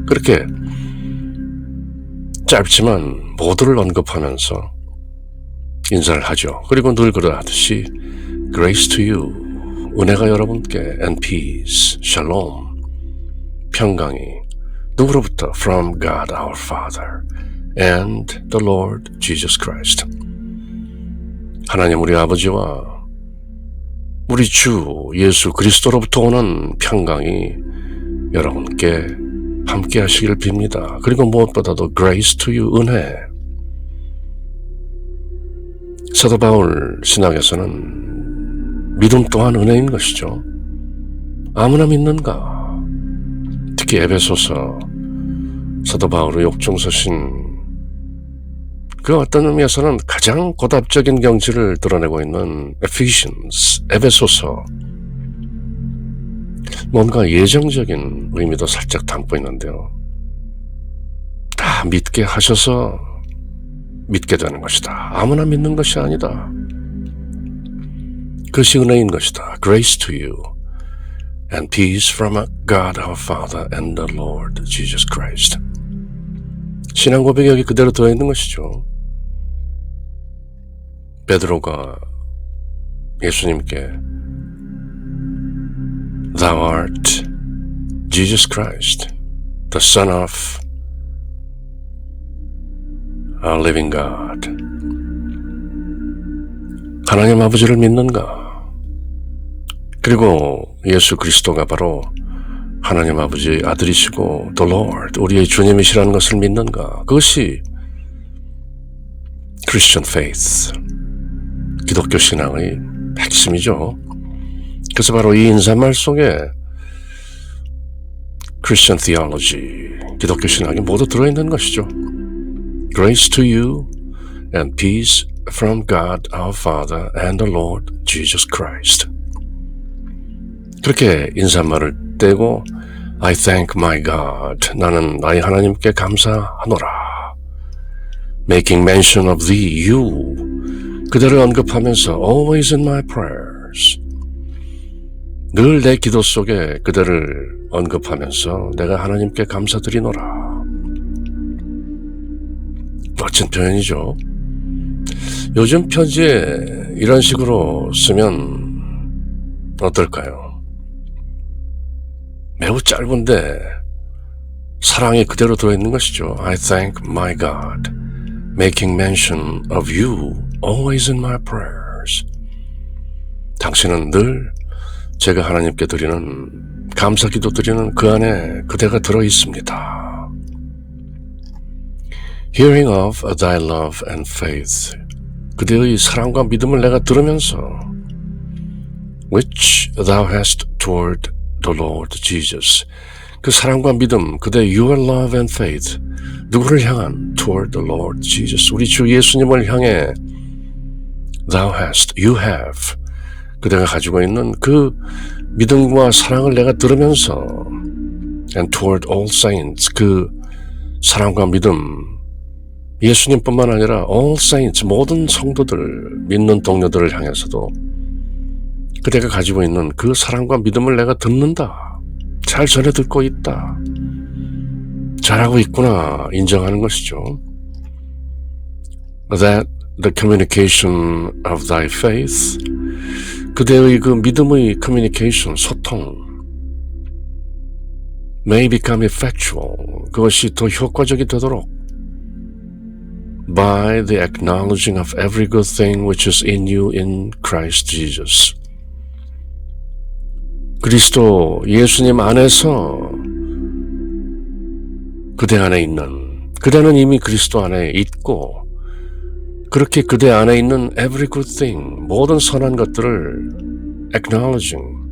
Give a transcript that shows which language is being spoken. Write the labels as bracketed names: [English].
[Korean] 그렇게 짧지만 모두를 언급하면서 인사를 하죠. [English] 그리고 늘 그러하듯이 Grace to you, [Korean] 은혜가 여러분께 [English] and peace, shalom, [Korean] 평강이 누구로부터? [English] From God our Father and the Lord Jesus Christ. [Korean] 하나님 우리 아버지와 우리 주 예수 그리스도로부터 오는 평강이 여러분께 함께 하시길 빕니다. 그리고 무엇보다도 [English] grace to you, [Korean] 은혜. 사도 바울 신학에서는 믿음 또한 은혜인 것이죠. 아무나 믿는가? 특히 에베소서 사도 바울의 옥중서신 그 어떤 의미에서는 가장 고답적인 경지를 드러내고 있는 Ephesians, 에베소서 뭔가 예정적인 의미도 살짝 담고 있는데요. 다 믿게 하셔서 믿게 되는 것이다. 아무나 믿는 것이 아니다. 그것이 은혜인 것이다. [English] Grace to you and peace from God our Father and the Lord Jesus Christ. [Korean] 신앙 고백이 여기 그대로 들어있는 것이죠. 베드로가 예수님께 [English] Thou art Jesus Christ, the Son of a living God. [Korean] 하나님 아버지를 믿는가? 그리고 예수 그리스도가 바로 하나님 아버지의 아들이시고 The Lord, 우리의 주님이시라는 것을 믿는가? 그것이 Christian faith, 기독교 신앙의 핵심이죠. 그래서 바로 이 인사말 속에 Christian theology, 기독교 신학이 모두 들어있는 것이죠. [English] Grace to you and peace from God our Father and the Lord Jesus Christ. [Korean] 그렇게 인사말을 떼고 [English] I thank my God, [Korean] 나는 나의 하나님께 감사하노라. [English] Making mention of thee, you, [Korean] 그대를 언급하면서 [English] always in my prayers, [Korean] 늘 내 기도 속에 그대를 언급하면서 내가 하나님께 감사드리노라. 멋진 표현이죠. 요즘 편지에 이런 식으로 쓰면 어떨까요? 매우 짧은데 사랑이 그대로 들어있는 것이죠. [English] I thank my God, making mention of you always in my prayers. [Korean] 당신은 늘 제가 하나님께 드리는 감사기도 드리는 그 안에 그대가 들어있습니다. [English] Hearing of thy love and faith, [Korean] 그대의 사랑과 믿음을 내가 들으면서 [English] which thou hast toward the Lord Jesus, [Korean] 그 사랑과 믿음, 그대의 [English] your love and faith, [Korean] 누구를 향한? [English] toward the Lord Jesus, [Korean] 우리 주 예수님을 향해 [English] thou hast, you have, [Korean] 그대가 가지고 있는 그 믿음과 사랑을 내가 들으면서 [English] and toward all saints, [Korean] 그 사랑과 믿음, 예수님뿐만 아니라 all saints, 모든 성도들, 믿는 동료들을 향해서도 그대가 가지고 있는 그 사랑과 믿음을 내가 듣는다. 잘 전해 듣고 있다. 잘하고 있구나 인정하는 것이죠. [English] That the communication of thy faith, [Korean] 그대의 그 믿음의 [English] communication, 소통, may become effectual. [Korean] 그것이 더 효과적이 되도록 [English] by the acknowledging of every good thing which is in you in Christ Jesus. [Korean] 그리스도 예수님 안에서 그대 안에 있는, 그대는 이미 그리스도 안에 있고, 그렇게 그대 안에 있는 [English] every good thing, [Korean] 모든 선한 것들을 acknowledging,